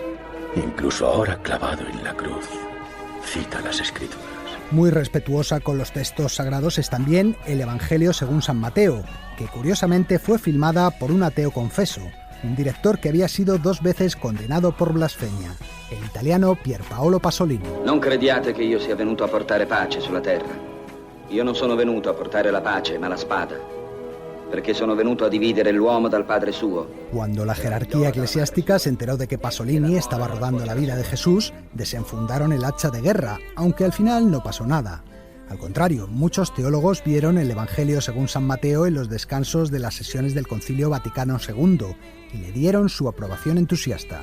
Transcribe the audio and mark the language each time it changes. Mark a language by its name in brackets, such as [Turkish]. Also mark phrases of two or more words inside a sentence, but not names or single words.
[Spanish] Incluso ahora clavado en la cruz, cita las Escrituras. Muy respetuosa con los textos sagrados es también el Evangelio según San Mateo, que curiosamente fue filmada por un ateo confeso, un director que había sido 2 veces condenado por blasfemia, el italiano Pierpaolo Pasolini. [Italian] Non crediate che io sia venuto a portare pace sulla terra. Io non sono venuto a portare la pace, ma la spada, perché sono venuto a dividere l'uomo dal padre suo. [Spanish] Cuando la jerarquía eclesiástica se enteró de que Pasolini estaba rodando la vida de Jesús, desenfundaron el hacha de guerra, aunque al final no pasó nada. Al contrario, muchos teólogos vieron el Evangelio según San Mateo en los descansos de las sesiones del Concilio Vaticano II y le dieron su aprobación entusiasta.